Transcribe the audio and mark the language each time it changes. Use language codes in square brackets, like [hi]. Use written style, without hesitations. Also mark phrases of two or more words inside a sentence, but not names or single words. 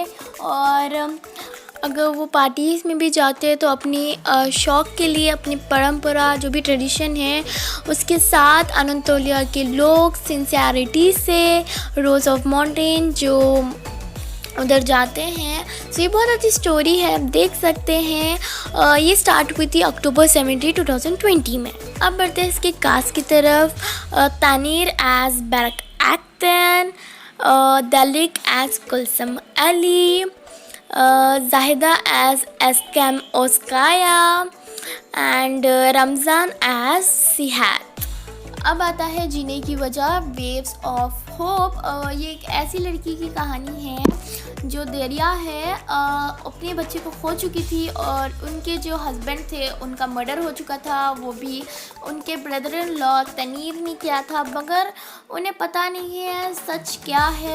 [hi] और अगर वो पार्टीज़ में भी जाते हैं तो अपनी शौक़ के लिए, अपनी परंपरा जो भी ट्रेडिशन है उसके साथ अनंतोलिया के लोग सिंसियरिटी से रोज़ ऑफ माउंटेन जो उधर जाते हैं। सो ये बहुत अच्छी स्टोरी है, आप देख सकते हैं। ये स्टार्ट हुई थी अक्टूबर 17, 2020 में। अब बढ़ते हैं इसके कास्ट की तरफ। तानीर एज बैरक एक्टन, दलिक एज कुलसम अली, जाहिदा एज एस्कैम ओस्काया एंड रमज़ान एज सिहात। अब आता है जीने की वजह, वेव्स ऑफ होप। ये एक ऐसी लड़की की कहानी है जो दरिया है, अपने बच्चे को खो चुकी थी, और उनके जो हस्बैंड थे उनका मर्डर हो चुका था, वो भी उनके [en] brother in law [hi] तनीर ने किया था, मगर उन्हें पता नहीं है सच क्या है।